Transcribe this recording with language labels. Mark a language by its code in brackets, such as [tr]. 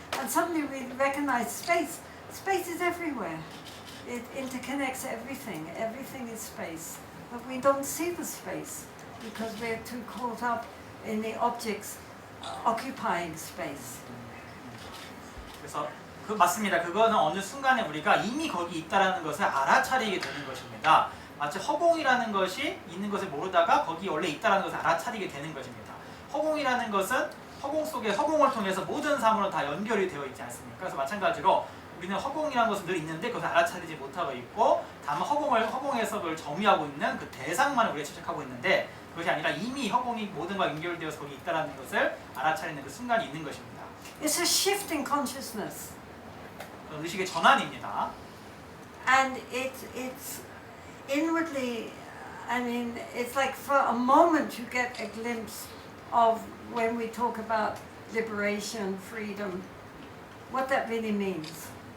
[en] And suddenly we recognize space. Space is everywhere. It interconnects everything. Everything is space. But we don't see the space because we're too caught up in the objects occupying space. [ko] 그래서 맞습니다. 그거는 어느 순간에 우리가 이미 거기 있다라는 것을 알아차리게 되는 것입니다. 마치 허공이라는 것이 있는 것을 모르다가 거기 원래 있다라는 것을 알아차리게 되는 것입니다. 허공이라는 것은 허공 속에 허공을 통해서 모든 사물은 다 연결이 되어 있지 않습니까? 그래서 마찬가지로 우리는 허공이라는 것은 늘 있는데 그것을 알아차리지 못하고 있고 다만 허공에서 그걸 점유하고 있는 그 대상만을 우리가 집착하고 있는데 그것이 아니라 이미 허공이 모든과 연결되어서 거기 있다라는 것을 알아차리는 그 순간이 있는 것입니다. [en] It's a shift in consciousness. [ko] 의식의 전환입니다. [en] And it's inwardly, I mean, it's like for a moment you get a glimpse of when we talk about liberation, freedom, what that really means.